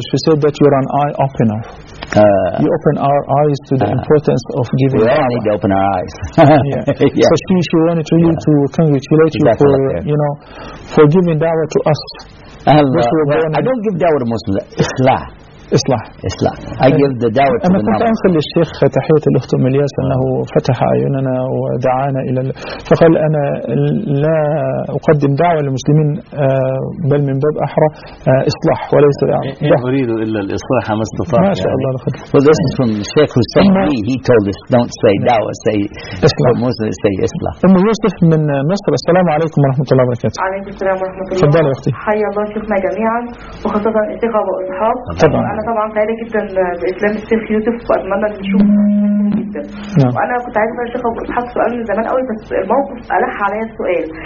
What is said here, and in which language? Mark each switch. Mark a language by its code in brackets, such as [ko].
[en] She said that you're an eye opener. You open our eyes to the importance of giving. We all need to open our eyes. Yeah. Yeah. So she wanted to you to congratulate you for. You know, for giving da'wah to us. I don't give da'wah to Muslims. Islah. Islah. Islah. I give the da'wah to the Muslims. [ar] أنا كنت أنقل للشيخ تحية الأخت أم الياس أنه فتح عيوننا ودعانا إلى فقال أنا لا أقدم دعوه للمسلمين بل من باب أحرى إصلاح وليس لا أريد إلا الإصلاح ما استطاع. ما شاء الله لقد. [en] Well, this is from Sheikh Hussein. He told us don't say da'wah, say إصلاح. Muslims say إصلاح. [ar] أم يوسف من مصر السلام عليكم ورحمة الله وبركاته. عليكم السلام ورحمة الله. تفضلي أختي. حيا الله شيخنا جميعا وخاصة الإخوة والأصحاب. تفضل. انا طبعا سعيده جدا باسلام الشيخ يوسف واتمنى ان نشوفه جدا. وانا كنت عايزه اسال الشيخ ابو اسحاق سؤال من زمان قوي بس الموقف الح عليا السؤال.